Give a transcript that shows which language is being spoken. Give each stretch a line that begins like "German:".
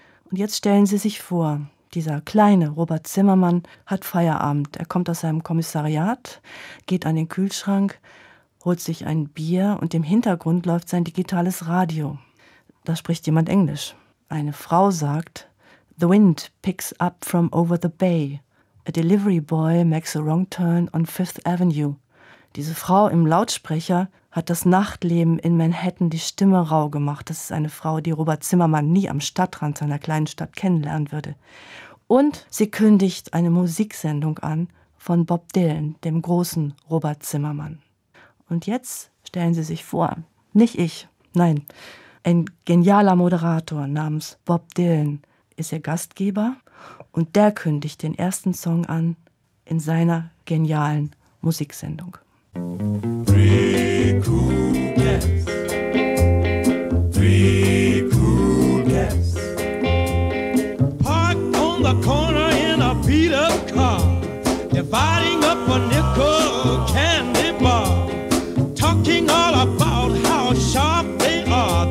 German: Und jetzt stellen Sie sich vor, dieser kleine Robert Zimmermann hat Feierabend. Er kommt aus seinem Kommissariat, geht an den Kühlschrank, holt sich ein Bier und im Hintergrund läuft sein digitales Radio. Da spricht jemand Englisch. Eine Frau sagt,
English: "The wind picks up from over the bay. A delivery boy makes a wrong turn on Fifth Avenue."
German: Diese Frau im Lautsprecher hat das Nachtleben in Manhattan die Stimme rau gemacht. Das ist eine Frau, die Robert Zimmermann nie am Stadtrand seiner kleinen Stadt kennenlernen würde. Und sie kündigt eine Musiksendung an von Bob Dylan, dem großen Robert Zimmermann. Und jetzt stellen Sie sich vor, nicht ich, nein, ein genialer Moderator namens Bob Dylan ist ihr Gastgeber und der kündigt den ersten Song an in seiner genialen Musiksendung.
English: Three cool cats parked on the corner in a beat-up car, dividing up a nickel candy bar, talking all about how sharp they are.